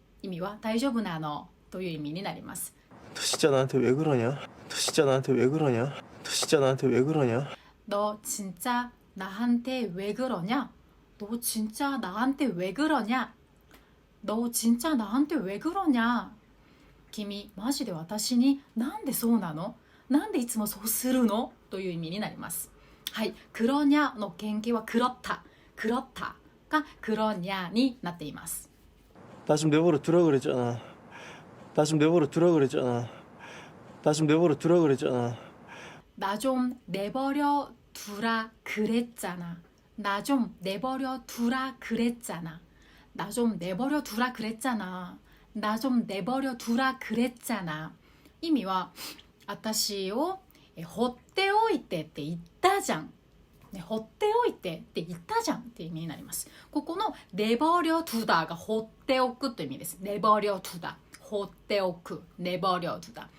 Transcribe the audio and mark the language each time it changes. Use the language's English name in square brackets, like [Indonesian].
[Japanese] 意味は大丈夫なのという意味になります。 [Korean] 너 진짜 나한테 왜 그러냐? 너 진짜 나한테 왜 그러냐? 너 진짜 나한테 왜 그러냐? 너 진짜 나한테 왜 그러냐? 너 진짜 나한테 왜 그러냐? 너 진짜 나한테 왜 그러냐? [Japanese] 君マジで私になんでそうなの？なんでいつもそうするの？という意味になります。はい、クロニャの原型はクロッタ、クロッタがクロニャになっています。 [Korean] 나 좀 내버려 두라 그랬잖아. 나 좀 내버려 두라 그랬잖아. 나 좀 내버려 두라 그랬잖아. 나 좀 내버려 두라 그랬잖아. 나 좀 내버려 두라 그랬잖아. 나 좀 내버려 두라 그랬잖아. 나 좀 내버려 두라 그랬잖아. [Japanese] 意味は私を放っておいてって言ったじゃん。ね、放っておいてって言ったじゃんって意味になります。ここのネボリョトゥダが放っておくという意味です。ネボリョトゥダ、放っておく、ネボリョトゥダ。